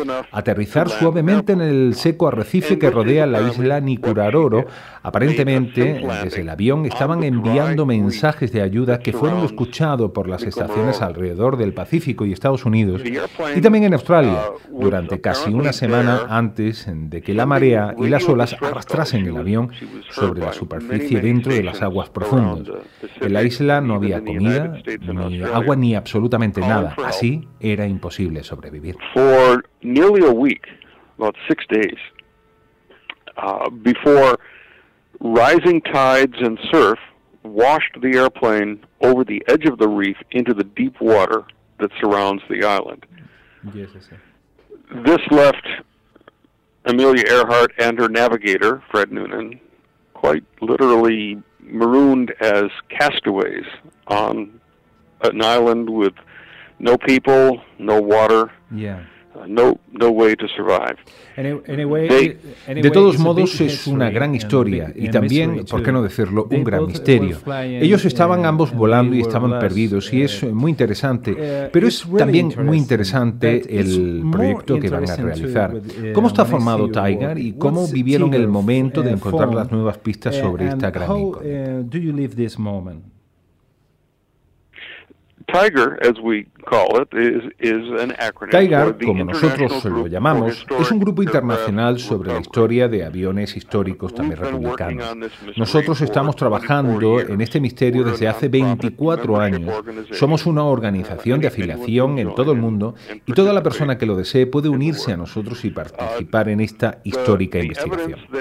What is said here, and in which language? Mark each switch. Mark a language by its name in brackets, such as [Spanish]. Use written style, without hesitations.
[Spanish] Aterrizar suavemente en el seco arrecife que rodea la isla Nicurarora, aparentemente desde el avión estaban enviando mensajes de ayuda que fueron escuchados por las estaciones alrededor del Pacífico y Estados Unidos, y también en Australia, durante casi una semana antes de que la marea y las olas arrastrasen el avión sobre la superficie dentro de las aguas profundas. En la isla no había comida, ni agua, ni absolutamente nada. Así era imposible sobrevivir. [English] For nearly a week, about six days, before rising tides and surf washed the airplane over the edge of the reef into the deep water that surrounds the island. Yes, sir. This left Amelia Earhart and her navigator, Fred Noonan, quite literally marooned as castaways on an island with no people, no water. Yeah. no way to survive. [Spanish] De todos modos, es una gran historia y también, ¿por qué no decirlo?, un gran misterio. Ellos estaban ambos volando y estaban perdidos, y es muy interesante. Pero es también muy interesante el proyecto que van a realizar. ¿Cómo está formado Tiger y cómo vivieron el momento de encontrar las nuevas pistas sobre esta gran incógnita? [English] Tiger, as we call it, is an acronym. [Spanish] Tiger, como nosotros lo llamamos, es un grupo internacional sobre la historia de aviones históricos también republicanos. Nosotros estamos trabajando en este misterio desde hace 24 años. Somos una organización de afiliación en todo el mundo y toda la persona que lo desee puede unirse a nosotros y participar en esta histórica investigación.